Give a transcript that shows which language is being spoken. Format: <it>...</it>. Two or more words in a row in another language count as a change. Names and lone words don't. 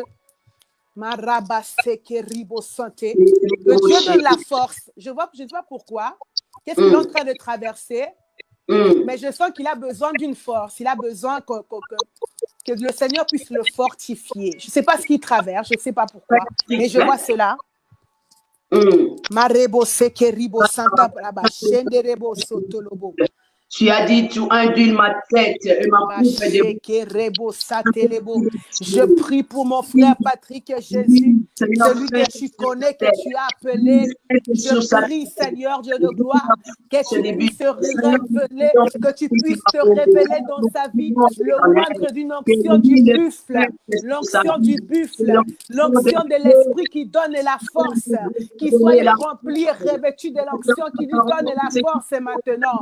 <fr>Marabassekeribo santé. Que Dieu donne la force. Je vois pourquoi. Qu'est-ce qu'il est en train de traverser? Mais je sens qu'il a besoin d'une force. Il a besoin que le Seigneur puisse le fortifier. Je ne sais pas ce qu'il traverse, je ne sais pas pourquoi, mais je vois cela. Marebo sekeribo santa braba shenderebo sotolobo. Tu as dit, tu induis ma tête et ma coupe de... Je prie pour mon frère Patrick Jésus, celui que tu connais, que tu as appelé. Je prie, Seigneur Dieu de gloire, que tu puisses révéler, que tu puisses te révéler dans sa vie le moindre d'une onction du buffle, l'onction du buffle, l'onction de l'esprit qui donne la force, qu'il soit rempli, revêtu de l'onction qui lui donne la force maintenant.</fr>